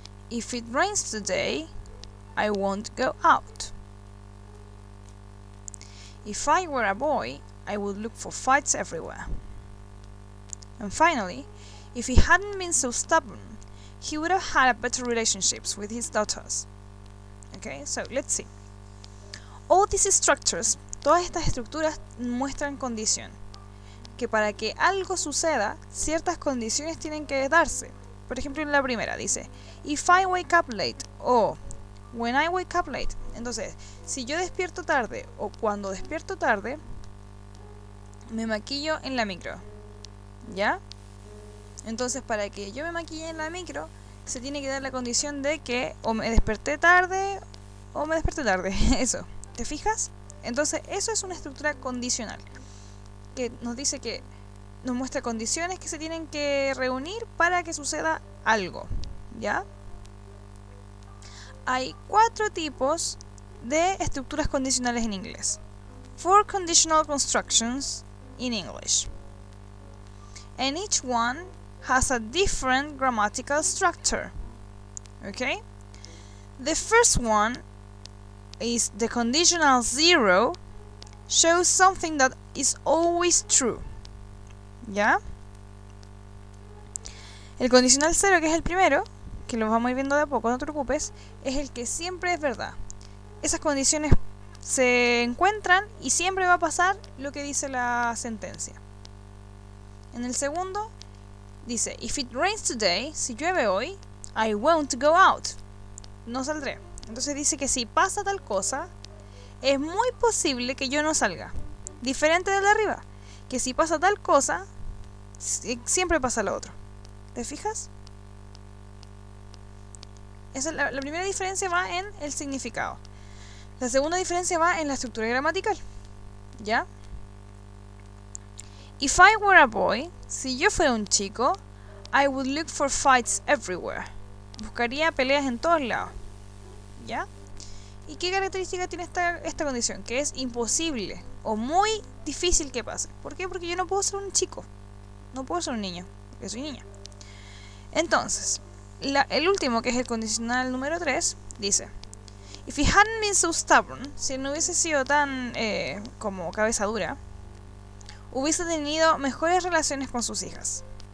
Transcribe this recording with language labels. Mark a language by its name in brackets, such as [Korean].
[English] If it rains today, I won't go out. If I were a boy, I would look for fights everywhere. And finally, if he hadn't been so stubborn, he would have had better relationships with his daughters. Okay, so let's see. All these structures, [Spanish] todas estas estructuras muestran condición. Que para que algo suceda, ciertas condiciones tienen que darse. Por ejemplo, en la primera dice, [English] if I wake up late, [Spanish] o [English] when I wake up late. [Spanish] Entonces, si yo despierto tarde o cuando despierto tarde, me maquillo en la micro. ¿Ya? Entonces, para que yo me maquille en la micro, se tiene que dar la condición de que o me desperté tarde o me desperté tarde. Eso. ¿Te fijas? Entonces, eso es una estructura condicional. Que nos dice que nos muestra condiciones que se tienen que reunir para que suceda algo. ¿Ya? Hay 4 tipos de estructuras condicionales en inglés. [English] 4 conditional constructions in English. And each one has a different grammatical structure. Okay? The first one is the conditional 0 shows something that is always true. [Spanish] ¿Ya? El condicional 0, que es el primero, que lo vamos a ir viendo de a poco, no te preocupes, es el que siempre es verdad. Esas condiciones se encuentran y siempre va a pasar lo que dice la sentencia. En el segundo dice, [English] if it rains today, [Spanish] si llueve hoy, [English] I won't go out. [Spanish] No saldré. Entonces dice que si pasa tal cosa, es muy posible que yo no salga. Diferente del de arriba, que si pasa tal cosa, siempre pasa lo otro. ¿Te fijas? Esa, la primera diferencia va en el significado. La segunda diferencia va en la estructura gramatical. ¿Ya? [English] If I were a boy, [Spanish] si yo fuera un chico, [English] I would look for fights everywhere. [Spanish] Buscaría peleas en todos lados. ¿Ya? ¿Y qué característica tiene esta condición? Que es imposible o muy difícil que pase. ¿Por qué? Porque yo no puedo ser un chico. No puedo ser un niño, porque soy niña. Entonces, el último, que es el condicional número 3, dice, [English] if he hadn't been so stubborn, [Spanish] si no hubiese sido tan como cabeza dura, hubiese tenido mejores relaciones con sus hijas.